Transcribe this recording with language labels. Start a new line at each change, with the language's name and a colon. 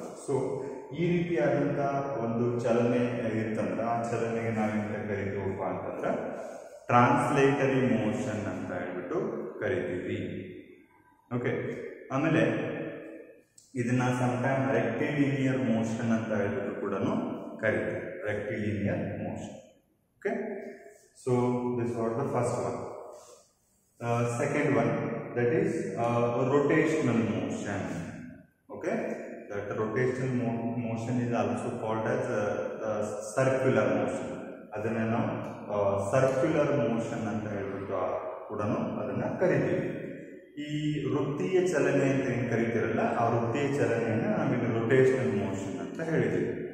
Kannada: So ಈ ರೀತಿಯಾದಂಥ ಒಂದು ಚಲನೆ ಇರ್ತಂದ್ರೆ ಆ ಚಲನೆಗೆ ನಾವೇಂತ ಕರಿತೀವಪ್ಪ ಅಂತಂದ್ರೆ ಟ್ರಾನ್ಸ್ಲೇಟರಿ ಮೋಷನ್ ಅಂತ ಹೇಳ್ಬಿಟ್ಟು ಕರಿತೀವಿ. ಓಕೆ, ಆಮೇಲೆ ಇದನ್ನ ಸಮ್ಟೈಮ್ ರೆಕ್ಟಿಲಿನಿಯರ್ ಮೋಷನ್ ಅಂತ ಹೇಳ್ಬಿಟ್ಟು ಕೂಡ ಕರಿತೀವಿ, ರೆಕ್ಟಿಲಿನಿಯರ್ motion.
English: Okay, so this was the first one. Second one, that is rotational motion. Okay, that rotational motion is also called as circular motion.
Kannada: ಅದನ್ನು ನಾವು ಸರ್ಕ್ಯುಲರ್ ಮೋಷನ್ ಅಂತ ಹೇಳ್ಬಿಟ್ಟು ಕೂಡ ಅದನ್ನು ಕರಿತೀವಿ. ಈ ವೃತ್ತೀಯ ಚಲನೆ ಅಂತ ಏನು ಕರಿತೀರಲ್ಲ, ಆ ವೃತ್ತೀಯ ಚಲನೆಯನ್ನು ನಾವಿಲ್ಲಿ ರೊಟೇಷನಲ್ ಮೋಷನ್ ಅಂತ ಹೇಳಿದ್ದೀವಿ.